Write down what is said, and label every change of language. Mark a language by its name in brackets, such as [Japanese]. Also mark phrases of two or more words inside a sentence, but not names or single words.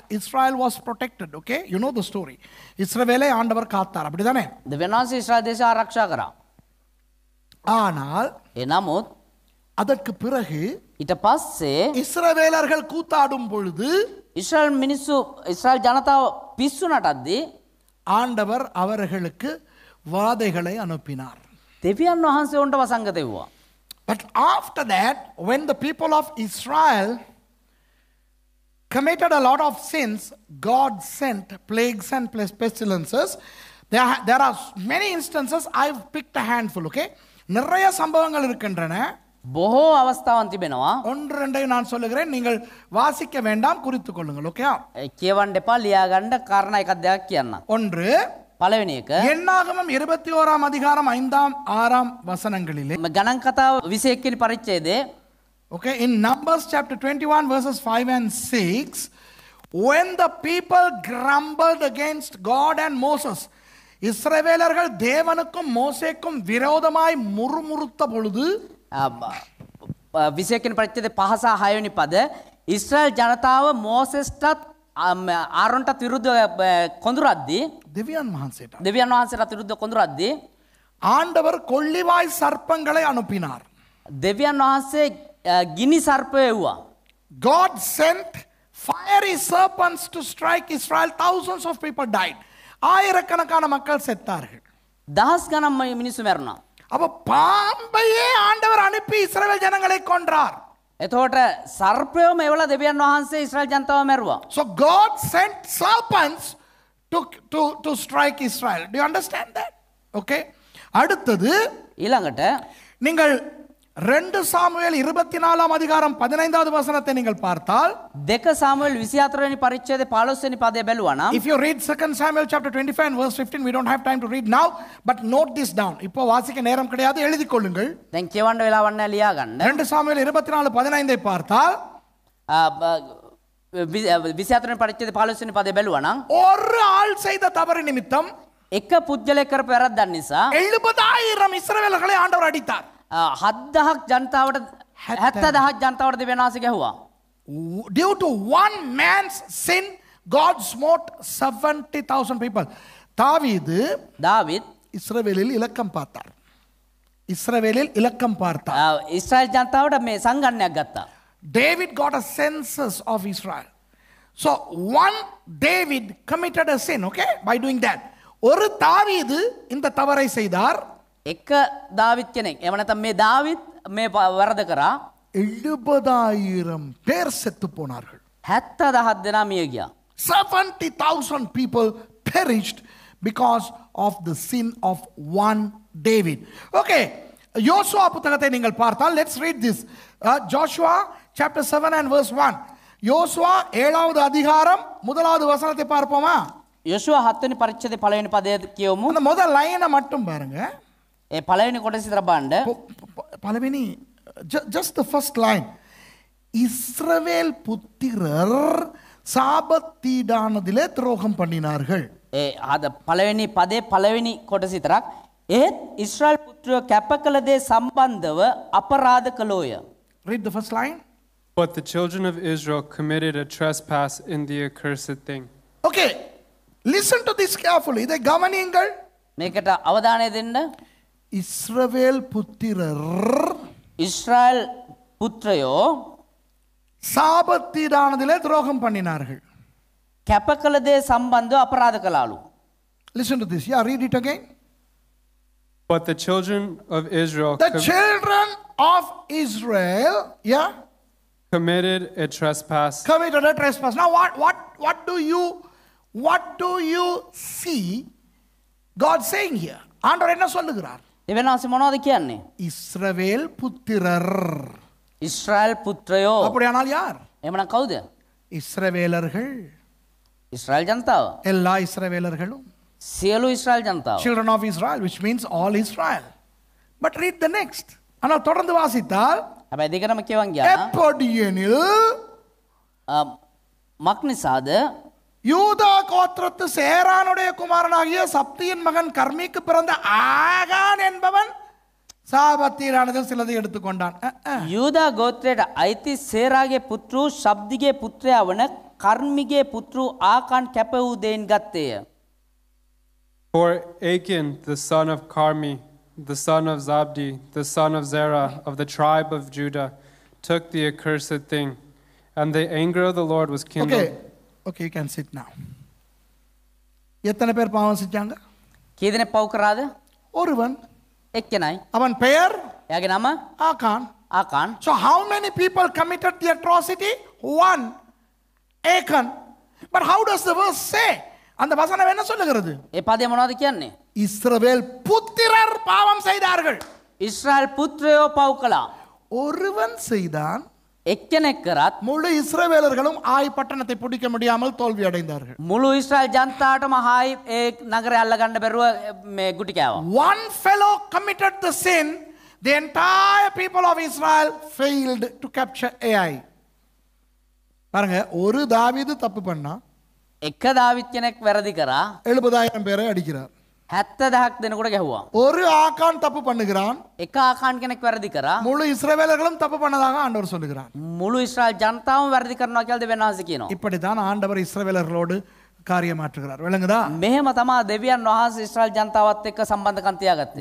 [English] Israel was protected, okay? You know the story. [Tamil] இஸ்ரவேலை ஆண்டவர் காத்தார். அப்படிதானே? [Sinhala] දෙවියන් වහන්සේ ඊශ්‍රායල් දේශය ආරක්ෂා කරා. [Tamil] ஆனால் [Sinhala] එනමුත් [Tamil] அதற்கு பிறகு [Sinhala] ඊට පස්සේ [Tamil] இஸ்ரவேலர்கள் கூத்தாடும் பொழுது [Sinhala] ඊශ්‍රායල් මිනිස්සු ඊශ්‍රායල් ජනතාව පිස්සු නටද්දී [Tamil] ஆண்டவர் அவர்களுக்கு வாதைகளை அனுப்பினார். [Sinhala] දෙවියන් වහන්සේ උන්ට වසංගත එව්වා. [English] But after that, when the people of Israel committed a lot of sins, God sent plagues and pestilences. There are many instances. I've picked a handful, okay? [Tamil] நிறைய சம்பவங்கள் இருக்கின்றன. [Sinhala] බොහෝ අවස්ථාවන් තිබෙනවා. [Tamil] ஒன்று ரெண்டையும் நான் சொல்லுகிறேன், நீங்கள் வாசிக்க வேண்டாம், குறித்துக் கொள்ளுங்கள், ஓகே? [Sinhala] කියවන්න එපා, ලියාගන්න කාරණා එකක් දෙකක් කියන්න. [Tamil] ஒன்று [Sinhala] පළවෙනි එක [Tamil] என்னாகமம் 21ஆம் அதிகாரம் 5ஆம் 6ஆம் வசனங்களிலே, [Sinhala] ගණන් කතාව 21 වෙනි පරිච්ඡේදයේ [English] okay, in Numbers chapter 21 verses 5 and 6, when the people grumbled against God and Moses, [Tamil] இஸ்ரவேலர்கள் தேவனுக்கும் மோசேக்கும் விரோதமாய் முறுமுறுத்த பொழுது [Sinhala] 21 වෙනි පරිච්ඡේදයේ 5 සහ 6 වෙනි පද ඊශ්‍රායල් ජනතාව මෝසෙස්ටත් ආරොන්ටත් විරුද්ධව කොඳුරද්දී දෙවියන් වහන්සේට දෙවියන් වහන්සේට විරුද්ධව කොඳුරද්දී [Tamil] ஆண்டவர் கொள்ளிவாய் சர்ப்பங்களை அனுப்பினார். [Sinhala] දෙවියන් වහන්සේ ගිනි සර්පය එව්වා. [English] God sent fiery serpents to strike Israel. Thousands of people died. [Tamil] ஆயிரக்கணக்கான மக்கள் செத்தார்கள். [Sinhala] දහස් ගණන් මිනිස්සු මැරුණා. [Tamil] அப்ப பாம்பையே ஆண்டவர் அனுப்பி இஸ்ரவேல் ஜனங்களை கொன்றார். [Sinhala] එතකොට සර්පයෝම එවලා දෙවියන් වහන්සේ ඊශ්‍රායල් ජනතාව මැරුවා. [English] So God sent serpents to strike Israel. Do you understand that? [Tamil] Okay. அடுத்தது [Sinhala] ඊළඟට [Tamil] நீங்கள் 2 சாமுவேல் 24ஆம் அதிகாரம் 15வது வசனத்தை நீங்கள் பார்த்தால், [Sinhala] 2 சாமுவேல் 24 වෙනි පරිච්ඡේදයේ 15 වෙනි පදය බැලුවා නම් [English] if you read 2 Samuel chapter 25 and verse 15, we don't have time to read now, but note this down. [Tamil] இப்போ வாசிக்க நேரம் கிடையாது, எழுதிக் கொள்ளுங்கள். [Sinhala] දැන් කියවන්න වෙලාවක් නැහැ, ලියා ගන්න. [Tamil] 2 சாமுவேல் 24:15 பார்த்தால் [Sinhala] 24 වෙනි පරිච්ඡේදයේ 15 වෙනි පදය බැලුවා නම් [Tamil] ஒரு ஆள் செய்த தவறு நிமித்தம் [Sinhala] එක පුජ්‍යලයක් කරපු වැරද්දක් නිසා [Tamil] 70,000 இஸ்ரவேலர்களை ஆண்டவர் அடித்தார். [Sinhala] 7,000ක් ජනතාවට 70,000ක් ජනතාවට දෙවියන් වහන්සේ ගැහුවා. [English] Due to one man's sin, God smote 70,000 people. [Tamil] தாவீது [Sinhala] දාවිත් [Tamil] இஸ்ரவேலில் இலக்கம் பார்த்தார். இஸ்ரவேலில் இலக்கம் பார்த்தார். [Sinhala] ඊශ්‍රායල් ජනතාවට මේ සංගණනයක් ගත්තා. [English] David got a census of Israel. So one David committed a sin, okay, by doing that. [Tamil] ஒரு தாவீது இந்த தவறை செய்தார். [Sinhala] එක දාවිත් කෙනෙක් එහෙම නැත්නම් මේ දාවිත් මේ වරද කරා. [Tamil] 70,000 பேர் செத்து போனார்கள். [Sinhala] 70,000 දෙනා මිය ගියා. [English] 70,000 people perished because of the sin of one David. [Tamil] Okay, யோசுவா புத்தகத்தை நீங்கள் பார்த்தால், [English] let's read this. Joshua chapter 7 and verse 1. [Tamil] யோசுவா 7வது அதிகாரம் 1வது வசனத்தை பார்ப்போமா? [Sinhala] යොෂුවා 7 වෙනි පරිච්ඡේදයේ පළවෙනි පදය කියවමු. [Tamil] அந்த முதல் லைனை மட்டும் பாருங்க. [Sinhala] ඒ පළවෙනි කොටස විතර බලන්න. [English] පළවෙනි just the first line. [Tamil] இஸ்ரவேல் புத்திரர் சாபத்தீடானதிலே துரோகம் பண்ணினார்கள். [Sinhala] ඒ අද පළවෙනි පදේ පළවෙනි කොටස විතරක්. ඒත් ඊශ්‍රායල් පුත්‍රයෝ කැප කළ දේ සම්බන්ධව අපරාධ කළෝය. [English] Read the first line. But the children of Israel committed a trespass in the accursed thing. Okay, listen to this carefully. [Tamil] இதை கவனியுங்கள். [Sinhala] මේකට අවධානය දෙන්න. [Tamil] இஸ்ரவேல் புத்திரர் [Sinhala] ඊශ්‍රායල් පුත්‍රයෝ [Tamil] சாபத்தீடானதிலே துரோகம் பண்ணினார்கள். [Sinhala] කැප කළ දේ සම්බන්ධව අපරාධ කළාලු. [English] Listen to this. Yeah, read it again. But the children of Israel The children of Israel, yeah, committed a trespass. committed a trespass. Now, what do you see God saying here? [Tamil] ஆண்டவர் என்ன சொல்லுகிறார்? [Sinhala] දෙවියන්වහන්සේ මොනවද කියන්නේ? [Tamil] இஸ்ரவேல் புத்திரர். [Sinhala] ඊශ්‍රායල් පුත්‍රයෝ. [Tamil] அப்படியானால் யார்? [Sinhala] එමනම් කවුද? [Tamil] இஸ்ரவேலர்கள். [Sinhala] ඊශ්‍රායල් ජනතාව. [Tamil] எல்லா இஸ்ரவேலர்களும். [Sinhala] සියලු ඊශ්‍රායල් ජනතාව. [English] Children of Israel, which means all Israel. But read the next. [Tamil] ஆனால் தொடர்ந்து வாசித்தால் [Sinhala] හැබැයි දෙකම කියවන් ගියා. [Tamil] எப்படியெனில் [Sinhala] මක් නිසාද? [Tamil] யூதா கோத்திரத்து சேரானுடைய குமாரனாகிய சப்தியின் மகன் கர்மிக்கு பிறந்த ஆகான் என்பவன் சாபத்தீடானதில் சிலதை எடுத்துக்கொண்டான். [Sinhala] යූදා ගෝත්‍රයට අයිති සේරාගේ පුත්‍රු ශබ්දිගේ පුත්‍රයා වන කර්මිගේ පුත්‍රු ආකාන් කැප වූ දෙයින් ගත්තේය. [English] For Achan, the son of Carmi, the son of Zabdi, the son of Zerah, of the tribe of Judah, took the accursed thing, and the anger of the Lord was kindled. Okay, you can sit now. [Tamil] எத்தனை பேர் பாவம் செஞ்சாங்க? [Sinhala] කී දෙනෙක් පව් කරාද? [Tamil] ஒருவன். [Sinhala] එක්කෙනයි. [Tamil] அவன் பெயர் [Sinhala] එයාගේ නම [Tamil] ஆகான். [Sinhala] ආකාන්. [English] So how many people committed the atrocity? One. Achan. But how does the verse say? [Tamil] அந்த வசனம் என்ன சொல்லுகிறது? [Sinhala] ඒ පදේ මොනවද කියන්නේ? [Tamil] இஸ்ரவேல் புத்திரர் பாவம் செய்தார்கள். [Sinhala] ඊශ්‍රායල් පුත්‍රයෝ පව් කළා. [Tamil] ஒருவன் செய்தான். [Sinhala] එක්කෙනෙක් කරත් [Tamil] முழு இஸ்ரவேலர்களும் ஆய் பட்டணத்தை பிடிக்க முடியாமல் தோல்வி அடைந்தார்கள். [Sinhala] මුළු ඊශ්‍රායල් ජනතාවටම හායි ඒ නගරය අල්ලගන්න බැරුව මේ ගුටි කෑවා. [English] One fellow committed the sin, the entire people of Israel failed to capture Ai. [Tamil] பாருங்க, ஒரு தாவீது தப்பு பண்ணா [Sinhala] එක දාවිත් කෙනෙක් වැරදි කරා [Tamil] 70,000 பேரை அடிக்கிறார். [Sinhala] 70,000 දෙනෙකුට ගැහුවා. [Tamil] ஒரு ஆகான் தப்பு பண்ணுகிறான், [Sinhala] එක ආකාන් කෙනෙක් වැරදි කරා [Tamil] முழு இஸ்ரவேலர்களும் தப்பு பண்ணதாக ஆண்டவர் சொல்லுகிறார். [Sinhala] මුළු ඊශ්‍රායල් ජනතාවම වැරදි කරනවා කියලා දෙවියන් වහන්සේ කියනවා. [Tamil] இப்படித்தான் ஆண்டவர் இஸ்ரவேலர்களோடு காரியமாற்றுகிறார். விளங்குதா? [Sinhala] මෙහෙම තමයි දෙවියන් වහන්සේ ඊශ්‍රායල් ජනතාවත් එක්ක සම්බන්ධකම් තියාගත්තේ.